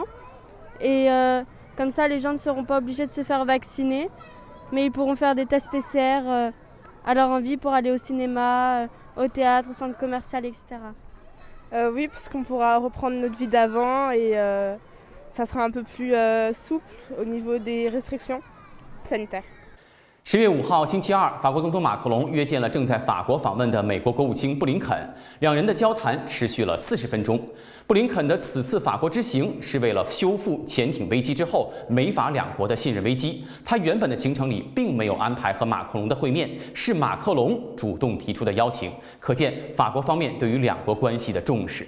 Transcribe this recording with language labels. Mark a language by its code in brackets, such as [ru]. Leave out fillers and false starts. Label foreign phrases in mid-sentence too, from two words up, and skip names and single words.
[fr] Et comme ça, les gens ne seront pas obligés de se faire vacciner, mais ils pourront faire des tests PCR à leur envie pour aller au cinéma, au théâtre, au centre commercial, etc. Oui, parce qu'on pourra reprendre notre vie d'avant et ça sera un peu plus souple au niveau des restrictions sanitaires. [zh] 10 月5号星期二，法国总统马克龙约见了正在法国访问的美国国务卿布林肯，两人的交谈持续了40分钟。布林肯的此次法国之行是为了修复潜艇危机之后美法两国的信任危机。他原本的行程里并没有安排和马克龙的会面，是马克龙主动提出的邀请，可见法国方面对于两国关系的重视。